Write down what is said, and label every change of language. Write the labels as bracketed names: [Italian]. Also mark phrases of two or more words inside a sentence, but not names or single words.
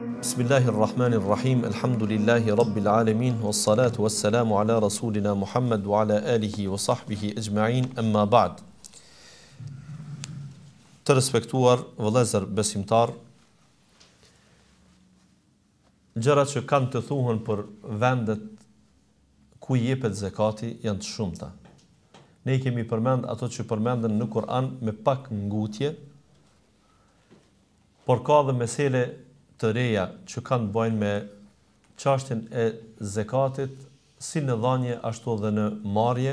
[Arabic] بسم الله الرحمن الرحيم. الحمد لله رب العالمين والصلاة والسلام على رسولنا محمد وعلى آله وصحبه أجمعين. أما بعد. [Albanian] Të respektuar vëllezër besimtar, gjërat që kanë të thuhen për vendet ku jepet zakati janë të shumta. Ne i kemi përmend ato që përmenden në Kur'an me pak ngutje, por ka dhe mesele të reja që kanë të bëjnë me çështjen e zakatit, si në dhënie ashtu edhe në marrje.